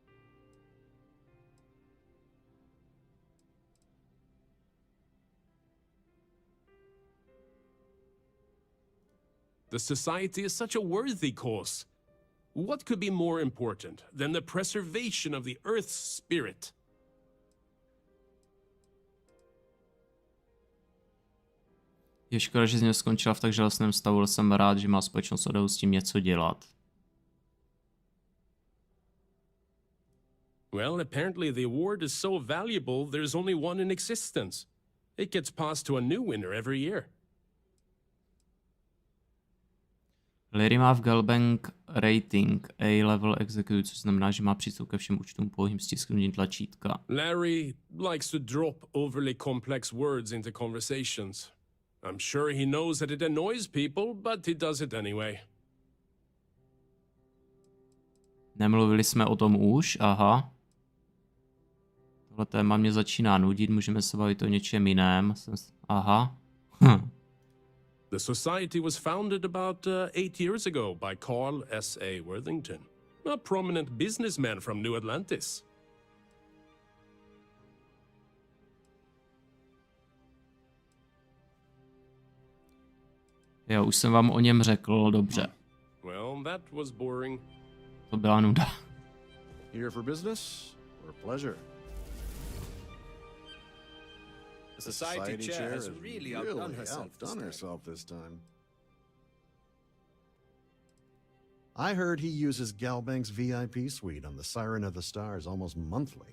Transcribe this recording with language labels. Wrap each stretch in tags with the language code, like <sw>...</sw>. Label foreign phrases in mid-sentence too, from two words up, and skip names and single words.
<en>The society is such a worthy cause. What could be more important than the preservation of the Earth's spirit?</en> <cs>Je škoda, že z něj skončila v tak žalostném stavu, ale jsem rád, že má společnost odvahu s tím něco dělat.</cs> <en>Well, apparently the award is so valuable there's only one in existence. It gets passed to a new winner every year.</en> <cs>Larry má v Galbank rating</cs> <en>A-level executive,</en> <cs>což znamená, že má přístup ke všem účtům pouhým stisknutím tlačítka.</cs> <en>Larry likes to drop overly complex words into conversations. I'm sure he knows that it annoys people, but he does it anyway.</en> <cs>Nemluvili jsme o tom už, aha. Tohle téma mě začíná nudit, můžeme se bavit o něčem jiném. Aha.</cs> <en>The society was founded about 8 years ago by Carl S.A. Worthington, a prominent businessman from New Atlantis.</en> <cs>Jo, už jsem vám o něm řekl, dobře.</cs> <en>Well, that was boring.</en> <cs>To byla nuda.</cs> <en>Here for business or pleasure? The society chair has really outdone herself this time. I heard he uses Galbank's VIP suite on the Siren of the Stars almost monthly.</en>